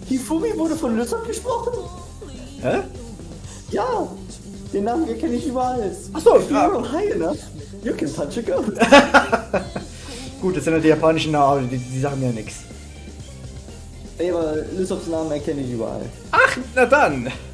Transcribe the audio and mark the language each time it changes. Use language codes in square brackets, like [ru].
[de] Hifumi wurde von Lysop gesprochen? Hä? Ja. Den Namen kenne ich überall. Achso, [en] If you're high enough, you can touch a ghost. [de] Gut, das sind ja die japanischen Namen, die sagen ja nichts. Nee, aber Lysops Namen erkenne ich überall. Ach, na dann.